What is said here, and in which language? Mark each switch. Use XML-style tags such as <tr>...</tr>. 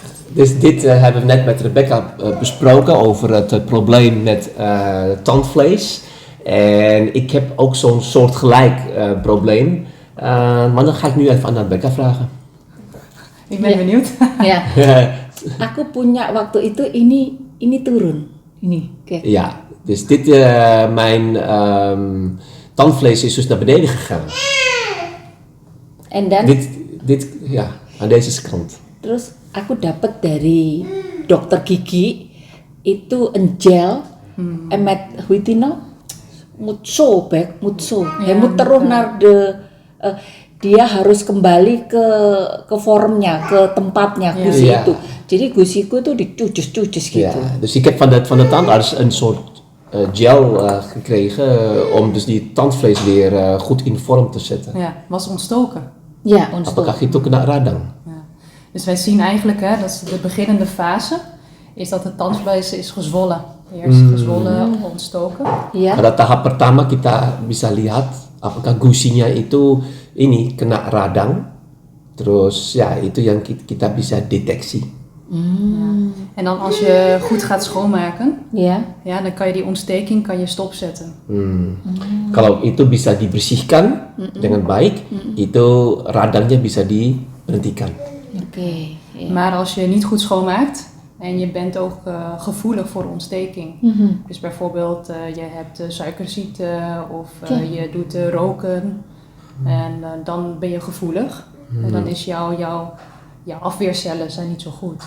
<nl>Dus dit hebben we net met Rebecca besproken over het probleem met tandvlees. En ik heb ook zo'n soortgelijk probleem. Maar dan ga ik nu even aan Rebecca vragen. Ik ben benieuwd.</nl> <id>Ya, aku punya waktu itu ini turun, ini kayak.</id> <nl>Ja, dus dit, mijn tandvlees is dus naar beneden gegaan.</nl> <en>And then,</en> <nl>Dit, ja, aan deze kant.</nl> <id>terus aku dapat dari dokter gigi itu gel,</id> <nl>hoe heet die nou?</nl> <id>Mutso.</id> <nl>Hij moet terug naar</nl> <id>dia harus kembali ke vormnya, ke tempatnya gusi</id> <nl>Ja.</nl> <id>itu. Jadi gusiku itu dicucus-cucus gitu.</id> <nl>Ja, dus ik heb van de tandarts een soort gel gekregen om dus die tandvlees weer goed in vorm te zetten. Ja, was ontstoken.</nl> <id>Ya, untuk. Apakah itu kena radang?</id> <nl>Ja. Dus wij zien eigenlijk, dat is de beginnende fase, is dat het tandvlees is gezwollen. Eerst gezwollen, ontstoken.</nl> <id>Ya. Pada tahap pertama kita bisa lihat apakah gusinya itu ini kena radang. Terus ya itu yang kita bisa deteksi.</id> <nl>En dan als je goed gaat schoonmaken,</nl> <id>Ya.</id> <nl>ja, dan kan je die ontsteking stopzetten.</nl> <id>Kalau itu bisa dibersihkan dengan baik, itu radangnya bisa diberhentikan. Oke. Ya.</id> <nl>Maar als je niet goed schoonmaakt en je bent ook gevoelig voor ontsteking. Dus bijvoorbeeld je hebt suikerziekte of je doet roken en dan ben je gevoelig. En dan is jouw afweercellen zijn niet zo goed.</nl>